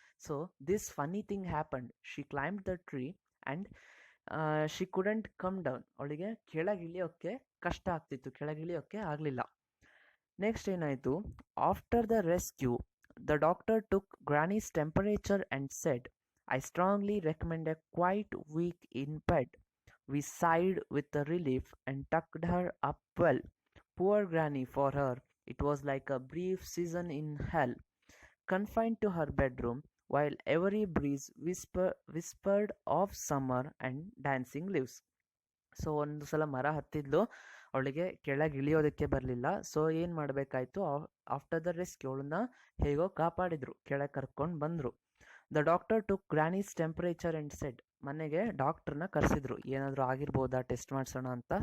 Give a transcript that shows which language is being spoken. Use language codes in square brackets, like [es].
[en] so this funny thing happened, she climbed the tree and she couldn't come down, [kn] ಅವಳಿಗೆ ಕೆಳಗೆ ಇಳಿಯೋಕ್ಕೆ ಕಷ್ಟ ಆಗ್ತಿತ್ತು, ಕೆಳಗೆ ಇಳಿಯೋಕ್ಕೆ ಆಗಲಿಲ್ಲ. ನೆಕ್ಸ್ಟ್ ಏನಾಯಿತು? [en] After the rescue the doctor took granny's temperature and said, I strongly recommend a quiet week in bed. We sighed with relief and tucked her up well. Poor Granny, for her it was like a brief season in hell, confined to her bedroom, while every breeze whispered of summer and dancing leaves. [kn] So ಒಂದು ಸಲ ಮರ ಹತ್ತಿದ್ಲು, ಅವಳಿಗೆ ಕೆಳಗೆ ಇಳಿಯೋದಕ್ಕೆ ಬರಲಿಲ್ಲ. So ಏನು ಮಾಡಬೇಕಾಯ್ತು, [en] after the rescue [kn] ಅವಳನ್ನ ಹೇಗೋ ಕಾಪಾಡಿದ್ರು, ಕೆಳಗೆ ಕರ್ಕೊಂಡು ಬಂದರು. [en] the doctor took granny's temperature and said, [kn] ಮನೆಗೆ ಡಾಕ್ಟ್ರನ್ನ ಕರೆಸಿದ್ರು, ಏನಾದರೂ ಆಗಿರ್ಬೋದಾ ಟೆಸ್ಟ್ ಮಾಡಿಸೋಣ ಅಂತ.